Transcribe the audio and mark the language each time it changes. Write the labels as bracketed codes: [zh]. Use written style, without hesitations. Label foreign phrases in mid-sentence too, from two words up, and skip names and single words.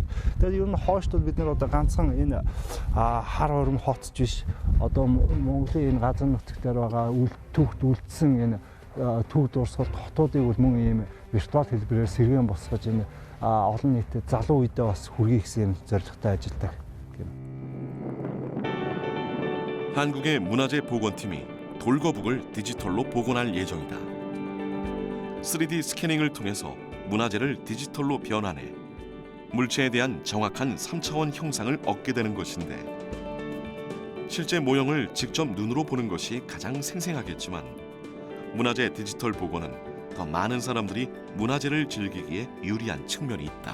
[mn] Тэгээд ер нь хойшд бол бид нар одоо ганцхан энэ хар хором хотч биш одоо Монголын энэ газар нутаг дээр байгаа түүхт үлдсэн энэ түүх дурсгалт хотуудыг бол мөн ийм виртуал хэлбэрээр сэргээн босгож энэ олон нийтэд залуу үедээ бас хүргэе гэсэн зорилготой ажилладаг. [ko] 한국의 문화재 복원팀이 돌거북을 디지털로 복원할 예정이다. 3D 스캐닝을 통해서 문화재를 디지털로 변환해 물체에 대한 정확한 3차원 형상을 얻게 되는 것인데 실제 모형을 직접 눈으로 보는 것이 가장 생생하겠지만 문화재 디지털 복원은 더 많은 사람들이 문화재를 즐기기에 유리한 측면이 있다.